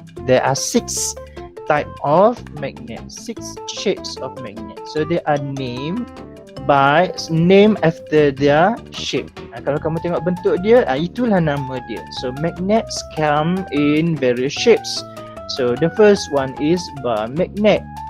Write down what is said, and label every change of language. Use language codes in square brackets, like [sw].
[en] There are 6 type of magnet, 6 shapes of magnet. So they are named after their shape. [ms] Kalau kamu tengok bentuk dia, itulah nama dia. [en] So magnets come in various shapes. So the first one is bar magnet.